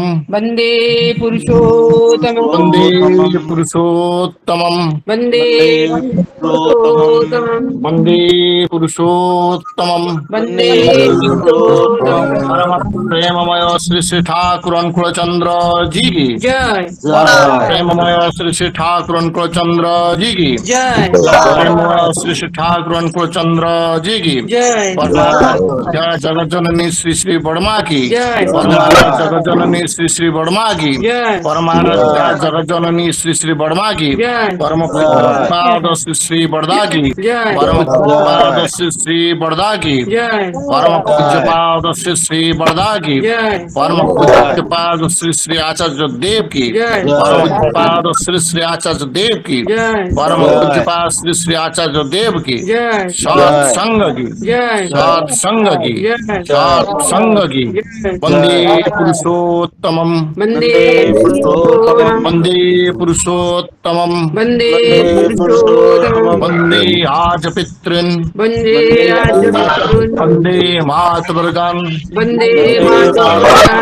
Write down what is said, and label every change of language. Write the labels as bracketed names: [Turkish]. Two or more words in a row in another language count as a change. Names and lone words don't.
[Sanskrit] वन्दे पुरुषोत्तमं वंदे पुरुषोत्तमं वन्दे पुरुषोत्तमं वंदे पुरुषोत्तमं वन्दे पुरुषोत्तमं [Hindi] परम प्रेममय श्री श्री ठाकुर कुलचंद्र जी की जय प्रेममय श्री श्री ठाकुर कुलचंद्र जी की जय प्रेममय श्री श्री ठाकुर कुलचंद्र जी की जय जय जगत जननी श्री श्री बड़मा की जय जगत जननी श्री श्री बड़मा की जय परमानंद जगत जननी श्री श्री बड़मा की जय परम पाद श्री श्री बड़दा की जय परम पाद श्री श्री बड़दा की जय परम पूज्य पाद श्री श्री बड़दा की जय परम पूज्य पाद श्री श्री आचार्य देव की जय परम पूज्य पाद श्री श्री आचार्य देव की जय परम पूज्य पाद श्री श्री आचार्य देव की जय सत्संग की जय सत्संग की जय सत्संग की [Sanskrit] वंदे पुरुषोत्तमं वन्दे पुरुषोत्तमं वंदे पुरुषोत्तमं वन्दे पुरुषोत्तमं वंदे आज पितृन् वन्दे राजपितॄन् वंदे मातृवर्गान् वन्दे मातॄन्